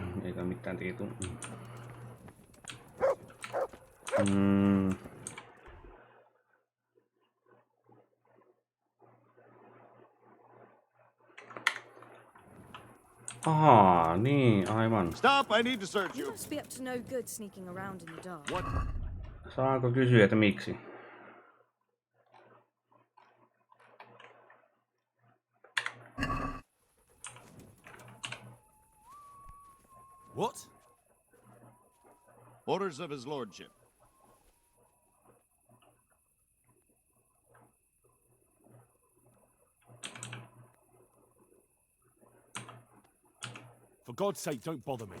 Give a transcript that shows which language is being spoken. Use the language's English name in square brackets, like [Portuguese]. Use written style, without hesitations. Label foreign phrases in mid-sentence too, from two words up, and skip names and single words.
[Finnish] Eikä mitään tietoa. Ahaa, niin, aivan. [English] Stop, I need to search You you. must be up to no good sneaking around in the dark. What? [Finnish] Saanko kysyä, että miksi? [English] What? Orders of his lordship. For God's sake, don't bother me.